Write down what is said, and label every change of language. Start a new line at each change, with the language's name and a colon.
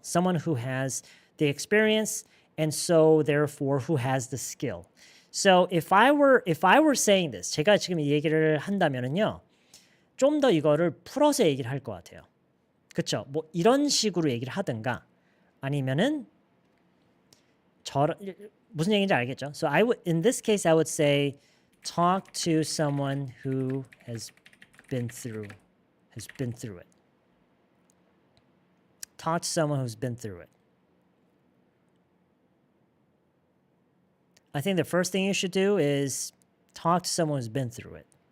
English: Someone who has the experience, and so therefore who has the skill. So if I were saying this,
Korean: 제가 지금 이 얘기를 한다면은요, 좀 더 이거를 풀어서 얘기를 할 것 같아요. 그렇죠? 뭐 이런 식으로 얘기를 하든가 아니면은 무슨 얘기인지 알겠죠?
English: So in this case I would say talk to someone who has been through it. Talk to someone who's been through it. I think the first thing you should do is talk to someone who's been through it.